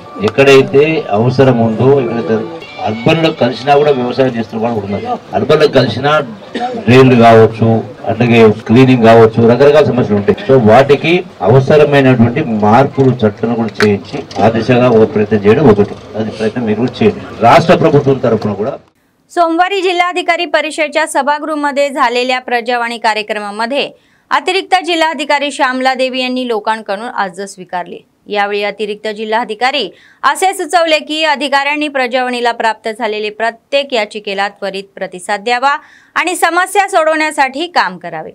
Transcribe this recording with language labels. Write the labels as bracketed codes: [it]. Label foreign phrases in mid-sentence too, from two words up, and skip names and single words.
[te] ఎక్కడైతే అవసరం ఉందో ఎక్కడైతే అర్బన్ లో కలిసినా కూడా వ్యవసాయం చేస్తున్న వాళ్ళు ఉన్నారు. అర్బన్ లో కలిసినా డ్రైన్లు కావచ్చు, అట్లాగే క్లీనింగ్ కావచ్చు, రకరకాల సమస్యలు ఉంటాయి. సో వాటికి అవసరమైనటువంటి మార్పులు చట్టాలను కూడా చేయించి ఆ దిశగా ఒక ప్రయత్నం చేయడం ఒకటి, అది ప్రయత్నం మీరు కూడా చేయండి. రాష్ట్ర ప్రభుత్వం తరఫున కూడా [mr] सोमवारी जिल्हाधिकारी परिषदेच्या सभागृहामध्ये झालेल्या प्रजावाणी कार्यक्रमामध्ये अतिरिक्त जिल्हाधिकारी श्यामला देवी यांनी लोकांकडून अर्ज स्वीकारले. यावेळी अतिरिक्त जिल्हाधिकारी असे सुचवले की अधिकाऱ्यांनी प्रजावाणीला प्राप्त झालेले प्रत्येक याचिकेला त्वरित प्रतिसाद द्यावा आणि समस्या सोडवण्यासाठी काम करावे.